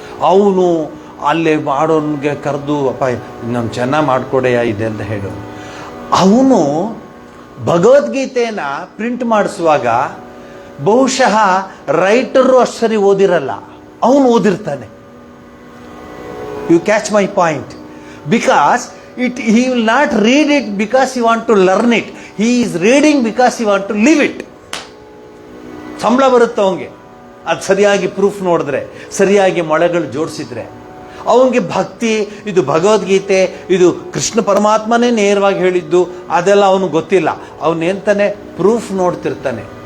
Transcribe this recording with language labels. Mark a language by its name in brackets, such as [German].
[Kannada] ಅವನು ಅಲ್ಲೇ ಮಾಡೋನಿಗೆ ಕರೆದು ಅಪ್ಪ ನಮ್ಮ ಚೆನ್ನಾಗಿ ಮಾಡಿಕೊಡೆಯ ಇದೆ ಅಂತ ಹೇಳೋನು. ಅವನು ಭಗವದ್ಗೀತೆಯನ್ನು ಪ್ರಿಂಟ್ ಮಾಡಿಸುವಾಗ ಬಹುಶಃ ರೈಟರು ಅಷ್ಟು ಸರಿ ಓದಿರಲ್ಲ, ಅವನು ಓದಿರ್ತಾನೆ. [English] You catch my point. Because he will not read it because he want to learn it. He is reading because he want to live it. [Kannada] ಸಂಬಳ ಬರುತ್ತೆ ಅವನಿಗೆ ಅದು ಸರಿಯಾಗಿ ಪ್ರೂಫ್ ನೋಡಿದ್ರೆ, ಸರಿಯಾಗಿ ಮೊಳೆಗಳು ಜೋಡಿಸಿದ್ರೆ. ಅವನಿಗೆ ಭಕ್ತಿ, ಇದು ಭಗವದ್ಗೀತೆ, ಇದು ಕೃಷ್ಣ ಪರಮಾತ್ಮನೇ ನೇರವಾಗಿ ಹೇಳಿದ್ದು ಅದೆಲ್ಲ ಅವನಿಗೆ ಗೊತ್ತಿಲ್ಲ. ಅವನೇಂತಾನೆ ಪ್ರೂಫ್ ನೋಡ್ತಿರ್ತಾನೆ.